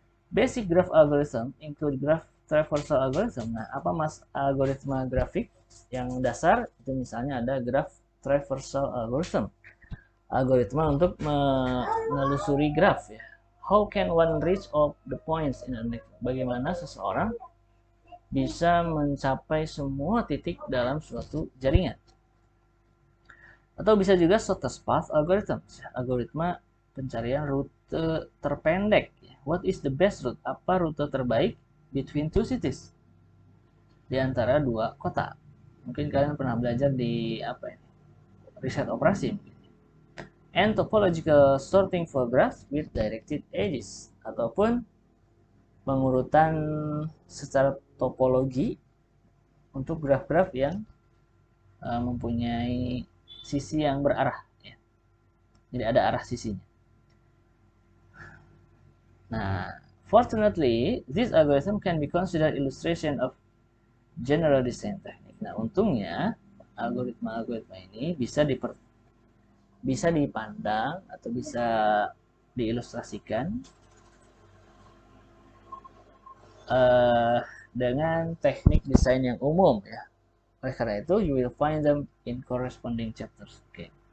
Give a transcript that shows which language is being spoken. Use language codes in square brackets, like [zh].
[en] Basic graph algorithm include graph traversal algorithm. [id] Nah, apa mas algoritma grafik yang dasar? Itu misalnya ada graph traversal algorithm. Algoritma untuk menelusuri graf ya. [en] How can one reach all the points in a network? [id] Bagaimana seseorang bisa mencapai semua titik dalam suatu jaringan? Atau bisa juga shortest path algorithm, algoritma pencarian rute terpendek. [en] What is the best route? [id] Apa rute terbaik [en] between two cities? [id] Di antara dua kota. Mungkin kalian pernah belajar di apa ini? Riset operasi mungkin. [en] And topological sorting for graphs with directed edges, [id] ataupun pengurutan secara topologi untuk graf-graf yang mempunyai sisi yang berarah ya. Jadi ada arah sisinya. [en] Nah, fortunately, this algorithm can be considered illustration of general design technique. [id] Nah, untungnya algoritma-algoritma ini bisa dipandang atau bisa diilustrasikan dengan teknik desain yang umum ya. Oleh karena itu, [en] you will find them in corresponding chapters. [id] Oke.